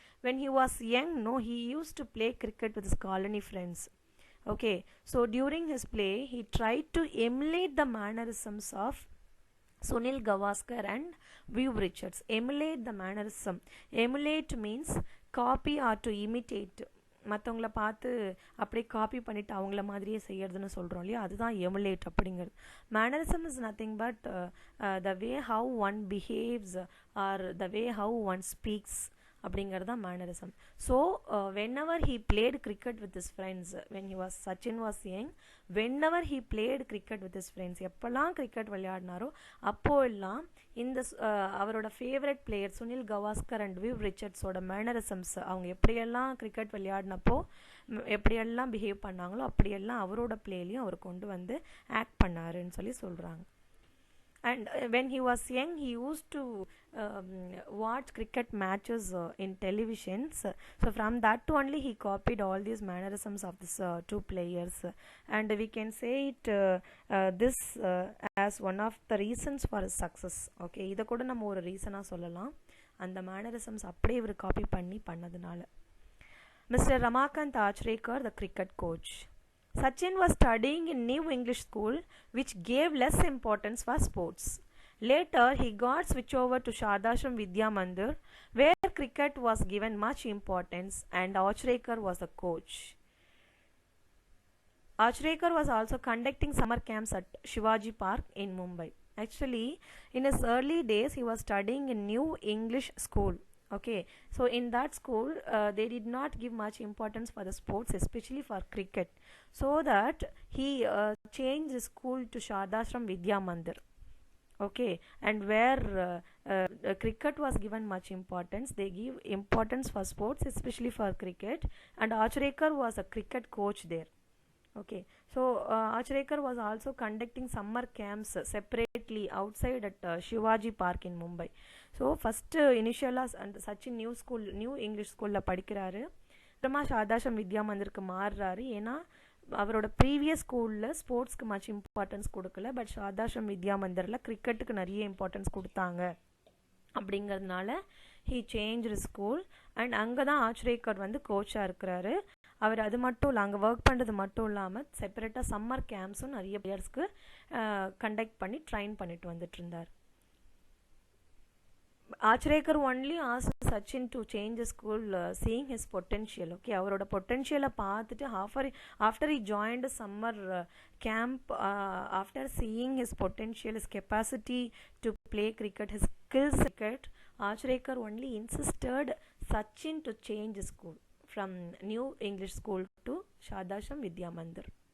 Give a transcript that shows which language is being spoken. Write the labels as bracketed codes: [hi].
[en] When he was young, he used to play cricket with his colony friends. Okay, so during his play, he tried to emulate the mannerisms of Sunil Gavaskar and Viv Richards. Emulate the mannerism. Emulate means copy or to imitate. [ta] மற்றவங்கள பார்த்து அப்படியே copy பண்ணிவிட்டு அவங்கள மாதிரியே செய்யறதுன்னு சொல்கிறோம் இல்லையா, அதுதான் எமுலேட் அப்படிங்கிறது. [en] mannerism is nothing but the way how one behaves or the way how one speaks [ta] அப்படிங்கிறது தான் [en] Mannerism. So whenever he played cricket with his friends, [ta] when he was Sachin was young, whenever he played cricket with his friends, எப்போல்லாம் cricket விளையாடினாரோ அப்போல்லாம் இந்த அவரோட favourite player Sunil Gavaskar and we've ரிச்சர்ட்ஸோட mannerisms, அவங்க எப்படியெல்லாம் cricket விளையாடினப்போ எப்படியெல்லாம் behave பண்ணாங்களோ அப்படியெல்லாம் அவரோட பிளேலையும் அவர் கொண்டு வந்து ஆக்ட் பண்ணாருன்னு சொல்லி சொல்கிறாங்க. [en] And when he was young, he used to watch cricket matches in televisions. So from that only he copied all these mannerisms of these 2 players. And we can say it this as one of the reasons for his success. Okay, [ta] இதை கூட நம்ம ஒரு ரீசனாக சொல்லலாம், அந்த mannerisms அப்படியே இவர் copy பண்ணதுனால. [en] Mr. Ramakant Achrekar, the cricket coach. Sachin was studying in New English School, which gave less importance for sports. Later, he got switched over to Shardashram Vidya Mandir, where cricket was given much importance, and Achrekar was the coach. Achrekar was also conducting summer camps at Shivaji Park in Mumbai. Actually, in his early days, he was studying in New English School. Okay, so in that school they did not give much importance for the sports, especially for cricket, so that he changed his school to Shardashram Vidya Mandir. Okay, and where cricket was given much importance, they give importance for sports, especially for cricket, and Achrekar was a cricket coach there. Okay, so Achrekar was also conducting summer camps separately outside at Shivaji Park in Mumbai. So first initial and such new school, new English school [ta] படிக்கிறாரு. அப்புறமா சாதாஷம் வித்யா மந்திருக்கு மாறுறாரு. ஏன்னா அவரோட previous ஸ்கூலில் ஸ்போர்ட்ஸ்க்கு much importance கொடுக்கல, but சாதாஷம் வித்யா மந்திரில் கிரிக்கெட்டுக்கு நிறைய importance கொடுத்தாங்க. அப்படிங்கிறதுனால [en] he change school and [ta] அங்கே தான் ஆச்ரேக்கர் வந்து கோச்சாக இருக்கிறாரு. அவர் அது மட்டும் இல்லை, அங்கே ஒர்க் பண்ணுறது மட்டும் இல்லாமல் செப்பரேட்டாக சம்மர் கேம்ப்ஸும் நிறைய பிளேயர்ஸ்க்கு கண்டக்ட் பண்ணி ட்ரைன் பண்ணிட்டு வந்துட்டு இருந்தார். [en] Achrekar only asked Sachin to change the school, seeing his potential. Okay, [ta] அவரோட பொட்டன்ஷியலை பார்த்துட்டு [en] after he joined a summer camp, after seeing his potential, his capacity to play cricket, his skills cricket, Achrekar only insisted Sachin to change the school from New English School to Shadasham Vidya Mandir.